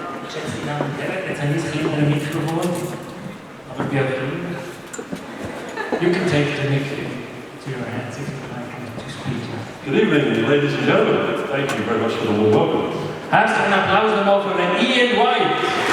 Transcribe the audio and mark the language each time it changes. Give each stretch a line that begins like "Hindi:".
German: Geschätzte Damen und Herren, jetzt habe ich ein kleines Mikrofon, aber ich bin auch kleiner.
English: You can take the mic to your hands if you like to speak. Good evening, ladies and gentlemen. Thank you very much for the warm welcome.
German: Herzlichen Applaus nochmal für den Ian Whyte.